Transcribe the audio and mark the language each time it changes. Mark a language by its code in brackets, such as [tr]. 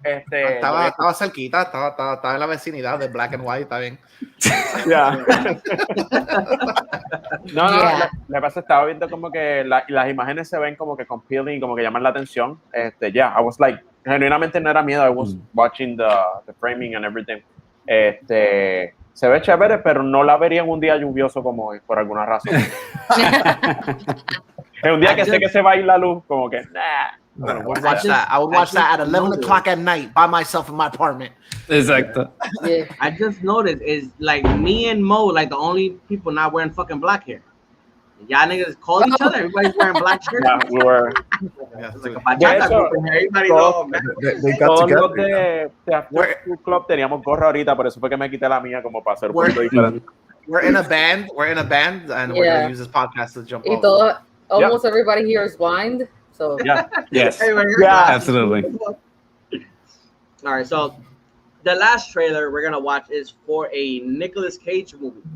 [es] Estaba cerquita, estaba en la vecinidad de Black and White, está bien. [en] Yeah. [es] No, le pasa, estaba viendo como que las imágenes se ven como que compelling, como que llaman la atención. [en] I was like, [es] genuinamente no era miedo. [en] I was watching the framing and everything. [es] Se ve chévere, pero no la vería en un día lluvioso como hoy, por alguna razón. En un día que sé que se va a ir la luz, como que, nah. [en] I would watch that at 11 o'clock at night by myself in my apartment. [es] Exacto. [en] Yeah. I just noticed is like me and Mo, like the only people not wearing fucking black hair. Y'all niggas call each other. Everybody's wearing black shirts. Yeah, we were. Like a bachata group in here. Everybody know. They got together. [es] De Club teníamos gorra ahorita, por eso fue que me quité la mía como para hacer un poquito diferente. [en] We're in a band, and we're going to use this podcast to jump off. Almost everybody here is blind. So yes, absolutely. All right, so the last trailer we're gonna watch is for a Nicolas Cage movie.